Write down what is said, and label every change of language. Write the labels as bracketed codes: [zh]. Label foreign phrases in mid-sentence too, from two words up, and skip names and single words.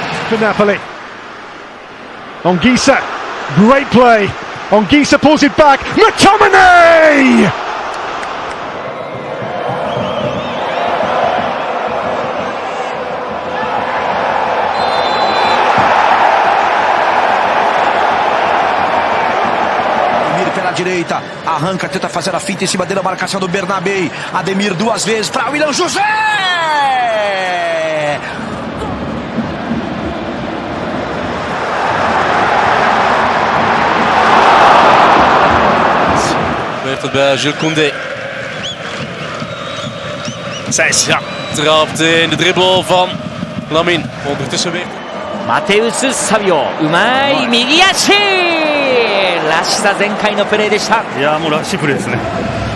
[en] for Napoli. Ongisa, great play. Ongisa pulls it back. McTominay! [pt] Pela direita, arranca, tenta fazer a finta em cima dele, a marcação do Bernabé. Ademir duas vezes para William José! [nl] Gebeurt het bij Jules Koundé. Zijs, ja, trapt in de dribbel van Lamine. Ondertussen weer. [ja] マテウス・サビオ、うまい右足らしさ全開のプレーでした。いやもうらしいプレーですね。